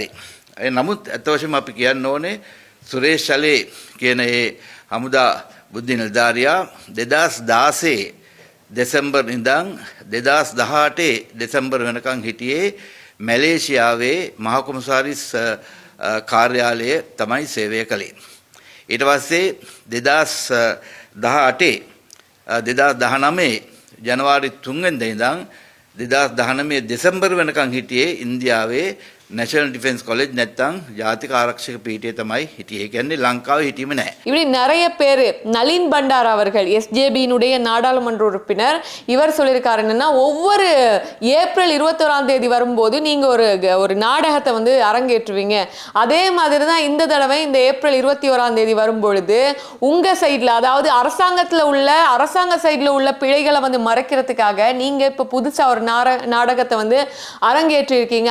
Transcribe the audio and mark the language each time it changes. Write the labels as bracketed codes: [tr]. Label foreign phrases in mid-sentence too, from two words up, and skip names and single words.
[si] නමුත් අත වශයෙන්ම අපි කියන්න ඕනේ සුරේෂ් සලේ කියන ඒ හමුදා බුද්ධි නිලධාරියා 2016 දෙසැම්බර් ඉඳන් 2018 දෙසැම්බර් වෙනකන් හිටියේ මැලේසියාවේ මහා කොමසාරිස් කාර්යාලයේ තමයි සේවය කළේ. ඊට පස්සේ 2018 2019 ජනවාරි 3 වෙනිදා ඉඳන් 2019 දෙසැම්බර් වෙනකන් හිටියේ ඉන්දියාවේ நேஷனல் டிஃபென்ஸ் காலேஜ் නැත්තම් ජාතික ආරක්ෂක පීඨය තමයි හිටියේ. ඒ කියන්නේ ලංකාවේ හිටියම නැහැ. [ta] இப்படி நிறைய பேர் நளின் பண்டார் அவர்கள் எஸ்ஜேபியினுடைய நாடாளுமன்ற உறுப்பினர் இவர் சொல்லியிருக்காரு என்னன்னா ஒவ்வொரு ஏப்ரல் 21ஆம் தேதி வரும்போது நீங்க ஒரு நாடகத்தை வந்து அரங்கேற்றுவீங்க. அதே மாதிரி தான் இந்த தடவை இந்த ஏப்ரல் 21ஆம் தேதி வரும்பொழுது உங்க சைட்ல அதாவது அரசாங்க சைட்ல உள்ள பிழைகளை வந்து மறைக்கிறதுக்காக நீங்க இப்ப புதுசா ஒரு நாடகத்தை வந்து அரங்கேற்றி இருக்கீங்க.